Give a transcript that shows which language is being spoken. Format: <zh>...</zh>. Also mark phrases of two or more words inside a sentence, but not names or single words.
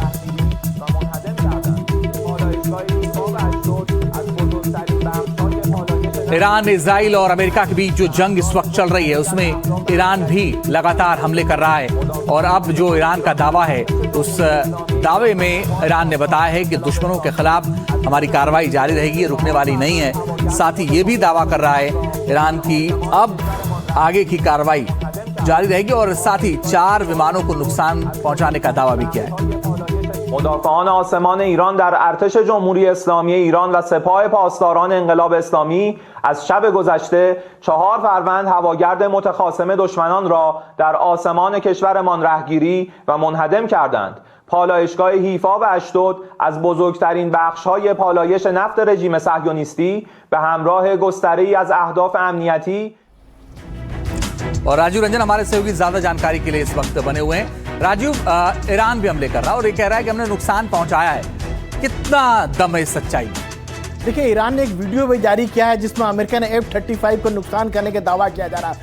<hi>ईरान, इजराइल और अमेरिका के बीच जो जंग इस वक्त चल रही है उसमें ईरान भी लगातार हमले कर रहा है और अब जो ईरान का दावा है उस दावे में ईरान ने बताया है कि दुश्मनों के खिलाफ हमारी कार्रवाई जारी रहेगी, रुकने वाली नहीं है। साथ ही ये भी दावा कर रहा है ईरान की अब आगे की कार्रवाई जारी रहेगी और साथ ही 4 विमानों को नुकसान पहुंचाने का दावा भी किया है।</hi> <fa>مدافعان آسمان ایران در ارتش جمهوری اسلامی ایران و سپاه پاسداران انقلاب اسلامی از شب گذشته 4 فروند هواگرد متخاصم دشمنان را در آسمان کشورمان رهگیری و منهدم کردند. پالایشگاه حیفا و اشدود از بزرگترین بخش‌های پالایش نفت رژیم صهیونیستی به همراه گستره‌ای از اهداف امنیتی</fa> <hi>और राजू रंजन हमारे सहयोगी ज्यादा जानकारी के लिए इस वक्त बने हुए हैं। राजू, ईरान भी हमले कर रहा है और ये कह रहा है कि हमने नुकसान पहुंचाया है, कितना दम है इस सच्चाई में? देखिए, ईरान ने एक वीडियो भी जारी किया है जिसमें अमेरिका ने F-35 को नुकसान करने का दावा किया जा रहा है।</hi>